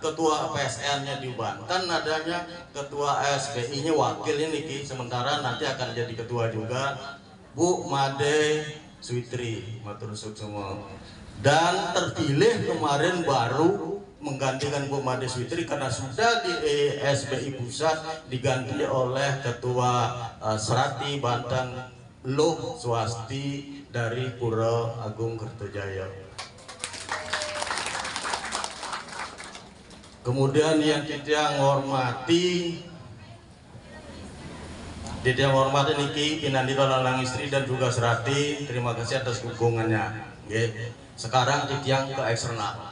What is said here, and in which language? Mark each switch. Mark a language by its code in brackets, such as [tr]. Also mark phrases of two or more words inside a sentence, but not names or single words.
[id] Ketua PSN-nya di Banten, adanya ketua SBI-nya wakilnya niki. Sementara nanti akan jadi ketua juga Bu Made Switri [ban] matur suksema. [id] Dan terpilih kemarin baru menggantikan Bu Made Switri karena sudah di SBI pusat diganti oleh Ketua Serati Banten Luh Swasti dari Pura Agung Kertajaya. Kemudian yang Didiang hormati niki Pinandita Lanang Istri dan juga Serati, terima kasih atas dukungannya. Sekarang Didiang ke eksternal.